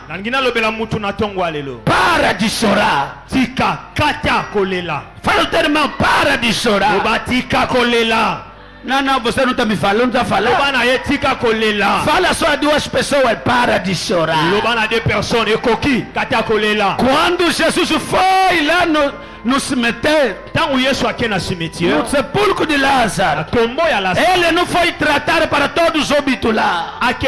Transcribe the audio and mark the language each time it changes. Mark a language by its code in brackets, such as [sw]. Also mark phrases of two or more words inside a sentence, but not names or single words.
[ln] Nangi nalobela mutu na tongo alelo. [pt] para de chorar. [ln] Tika kata kolela. [pt] Fala ao teu irmão, para de chorar. [ln] Loba tika kolela. [pt] Não, você não está me falando, não está falando. Fala só a duas pessoas, para de chorar. Quando Jesus foi lá no cemitério, no sepulcro de Lázaro, ele não foi tratar para todos os óbitos lá.